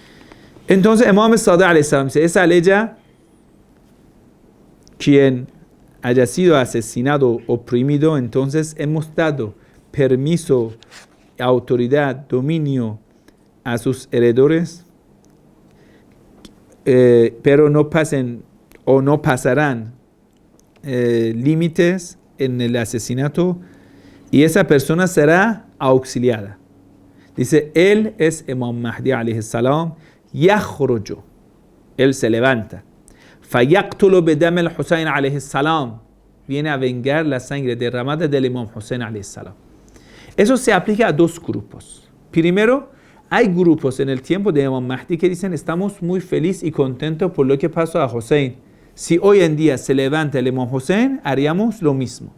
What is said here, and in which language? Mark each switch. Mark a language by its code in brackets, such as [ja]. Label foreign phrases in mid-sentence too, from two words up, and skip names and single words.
[es] Entonces Imam Sadiq [ar] عليه السلام [es] dice, esa ley, quien haya sido asesinado, oprimido, entonces hemos dado permiso, autoridad, dominio a sus heredores, pero no pasen o no pasarán límites en el asesinato, y esa persona será auxiliada. Dice, él es Imam Mahdi [ar] عليه السلام يخرج, [es] él se levanta, [ar] فيقتل بدم الحسين عليه السلام, [es] viene a vengar la sangre derramada del Imam Hussein [ar] عليه السلام. [es] Eso se aplica a dos grupos. Primero, hay grupos en el tiempo de Imam Mahdi que dicen, estamos muy felices y contentos por lo que pasó a Hussein. Si hoy en día se levanta el Imam Hussein, haríamos lo mismo.